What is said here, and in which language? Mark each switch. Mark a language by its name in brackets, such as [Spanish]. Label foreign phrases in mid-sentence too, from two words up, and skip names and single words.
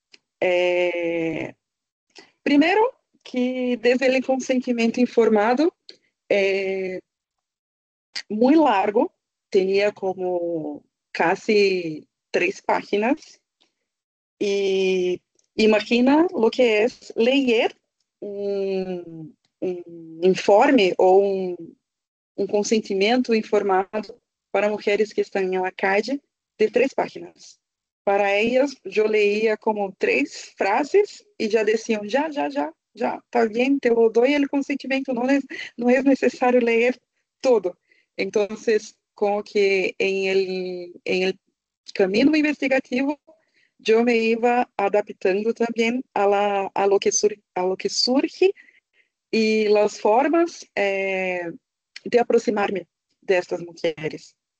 [Spanish] Primero, que desde el consentimiento informado, muy largo, tenía como casi 3 páginas, y imagina lo que es leer informe [Portuguese] ou um consentimento informado para mulheres que estão em [Spanish] la calle de 3 páginas. [Portuguese] Para elas, eu leía como 3 frases e já diziam, já, está bem, [Spanish] te lo doy el consentimento, [Portuguese] não é necessário ler todo. Então, como que em el caminho investigativo, eu me [Spanish] iba adaptando [Portuguese] também [Spanish] a lo que surge [Portuguese] e as formas de aproximar-me destas mulheres.